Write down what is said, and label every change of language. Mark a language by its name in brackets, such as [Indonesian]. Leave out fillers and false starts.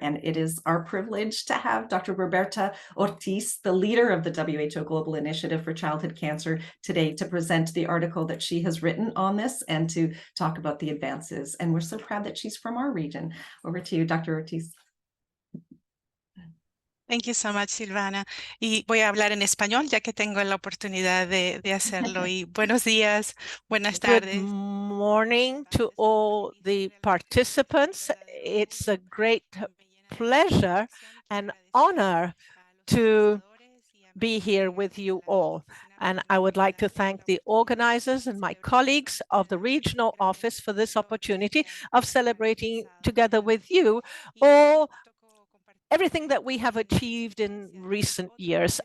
[English] And it is our privilege to have Dr. Roberta Ortiz, the leader of the WHO Global Initiative for Childhood Cancer, today to present the article that she has written on this and to talk about the advances. And we're so proud that she's from our region. Over to you, Dr. Ortiz. Thank you so much, Silvana. [Spanish] Y voy a hablar en español, ya que tengo la oportunidad de hacerlo. Y buenos días, buenas [English] Good [Spanish] tardes. [English] morning to all the participants. It's a great pleasure and honor to be here with you all. And I would like to thank the organizers and my colleagues of the regional office for this opportunity of celebrating together with you all everything that we have achieved in recent years.